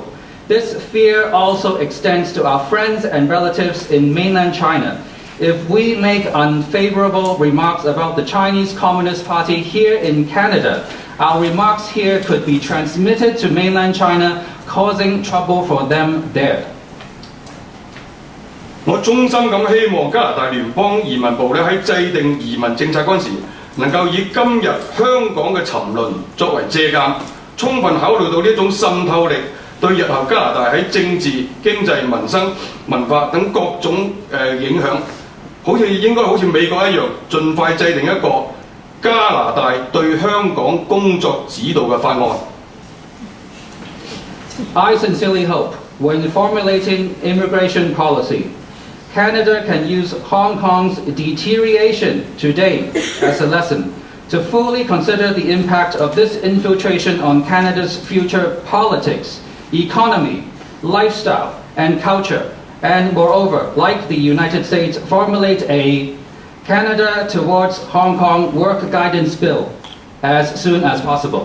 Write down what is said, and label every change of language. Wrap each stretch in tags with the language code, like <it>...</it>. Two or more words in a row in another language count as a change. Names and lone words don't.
<en>This fear also extends to our friends and relatives in mainland China. If we make unfavorable remarks about the Chinese Communist Party here in Canada, our remarks here could be transmitted to mainland China, causing trouble for them there.</en> <yue>我衷心咁希望加拿大聯邦移民部咧喺制定移民政策嗰陣時，能夠以今日香港嘅沉淪作為借鑑，充分考慮到呢一種滲透力對日後加拿大喺政治、經濟、民生、文化等各種影響，應該好似美國一樣，盡快制定一個加拿大對香港工作指導嘅法案。</yue> <en>I sincerely hope, when formulating immigration policy, Canada can use Hong Kong's deterioration today as a lesson to fully consider the impact of this infiltration on Canada's future politics, economy, lifestyle, and culture, and moreover, like the United States, formulate a Canada towards Hong Kong work guidance bill as soon as possible.</en>